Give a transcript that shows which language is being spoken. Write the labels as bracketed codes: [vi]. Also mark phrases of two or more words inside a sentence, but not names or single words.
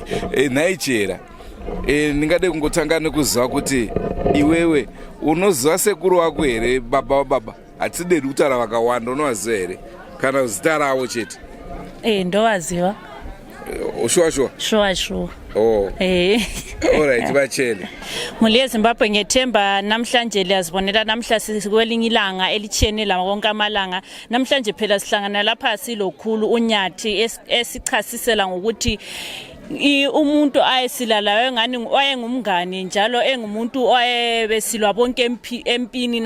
[sn] Nhaichera, ndingade kungotanga nekuziva kuti iwewe unoziva sekuru wako here, baba wababa? Hatidedi kutaura vakawanda, unovaziva here kana zita ravo chete? Ndovaziva. Shuwa? Shuwa. Alright, vachene. [nd] Muli eZimbabwe ngethemba namhlanje liyazibonela namhla sikwelinye ilanga elitshenela wonke amalanga. Namhlanje phela sihlangana lapha silokhulu uNyathi esichasisela ngokuthi umuntu ayesilalayo ngani wayengumngane njalo engumuntu owayebesilwa bonke empini.